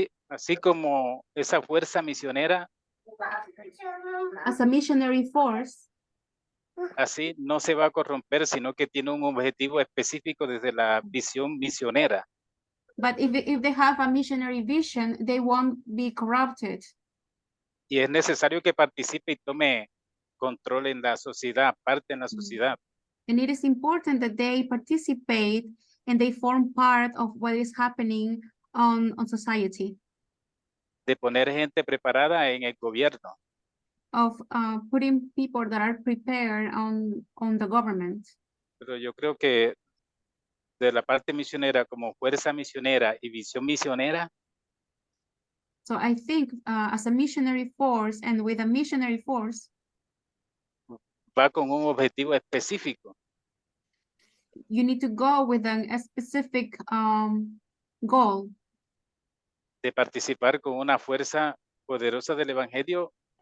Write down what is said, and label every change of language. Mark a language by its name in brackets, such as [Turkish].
[Spanish] Así como esa fuerza misionera, [English] As a missionary force, [Spanish] así no se va a corromper, sino que tiene un objetivo específico desde la visión misionera. [English] but if they have a missionary vision, they won't be corrupted. [Spanish] Y es necesario que participe y tome control en la sociedad, parte en la sociedad. [English] And it is important that they participate and they form part of what is happening on society, [Spanish] De poner gente preparada en el gobierno. [English] of putting people that are prepared on the government. [Spanish] Pero yo creo que de la parte misionera como fuerza misionera y visión misionera, [English] So I think as a missionary force and with a missionary force, [Spanish] va con un objetivo específico. [English] you need to go with a specific goal [Spanish] De participar con una fuerza poderosa del evangelio